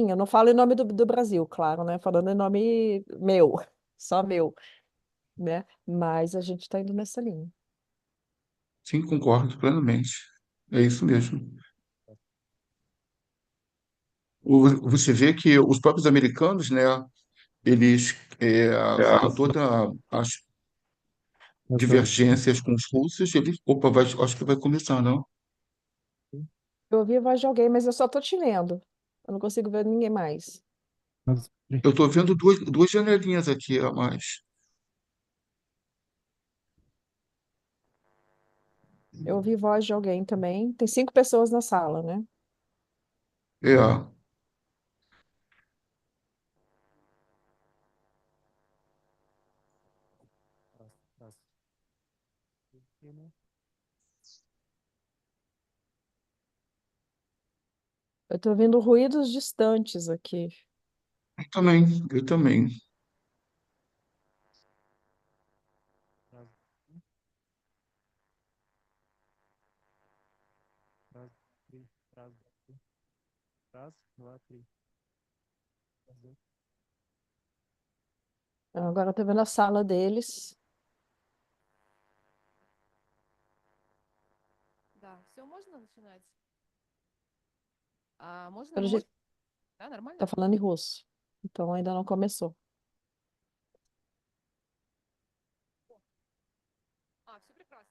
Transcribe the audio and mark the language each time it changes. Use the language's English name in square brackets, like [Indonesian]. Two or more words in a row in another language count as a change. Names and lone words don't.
[Portuguese] Eu não falo em nome do Brasil, claro, né? Falando em nome meu, só meu, né? Mas a gente está indo nessa linha. sim, concordo plenamente. É isso mesmo. Você vê que os próprios americanos, né, eles, com todas as [Russian] раз, два, [Portuguese] divergências com os russos, eles, opa, acho que vai começar, não? Eu ouvi a voz de alguém, mas eu só estou te vendo. Eu não consigo ver ninguém mais. [Russian] раз, три. [Portuguese] Eu estou vendo duas janelinhas aqui a mais. Eu ouvi voz de alguém também. Tem 5 pessoas na sala, né? É, [Russian] Раз, раз. Система. [Portuguese] Eu estou ouvindo ruídos distantes aqui. eu também. [Russian] Раз, раз, три. Раз, два, три. Раз, два, три. Раз, два. [Portuguese] Agora eu estou vendo a sala deles. [Russian] Да, все, можно начинать? Можно, [Portuguese] Pelo jeito, [Russian] да, нормально? [Portuguese] está falando em russo. Então ainda não começou. [Russian] Все прекрасно.